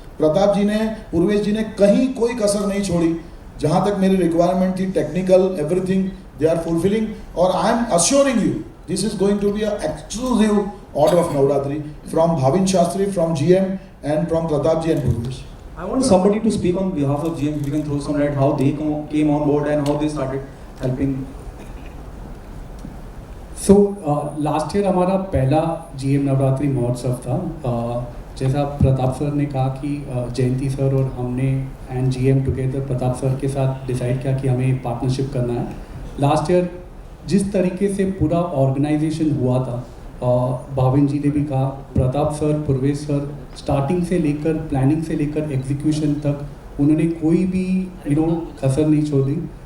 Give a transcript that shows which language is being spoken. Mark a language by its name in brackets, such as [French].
[Hindi] प्रताप जी ने, पूर्वेश जी ने कहीं कोई कसर नहीं छोड़ी। जहाँ तक मेरी रिक्वायरमेंट थी, [English] Technical everything they are fulfilling, और I am assuring you this is going to be a exclusive order of Navratri from Bhavin Shastri, from GM and from Pratap ji and Purvesh. I want somebody to speak on behalf of GM. If you can throw some light how they came on board and how they started helping. So last year [Hindi] हमारा पहला GM Navratri महोत्सव था। जैसा Pratap sir ने कहा कि जयंती sir और हमने and GM together Pratap sir के साथ डिसाइड किया कि हमें पार्टनरशिप करना है। लास्ट ईयर जिस तरीके से पूरा ऑर्गेनाइजेशन हुआ था, भाविन जी ने भी कहा, Pratap sir, Purvesh sir, starting से लेकर प्लानिंग से लेकर एग्जीक्यूशन तक उन्होंने कोई भी कसर नहीं छोड़ी।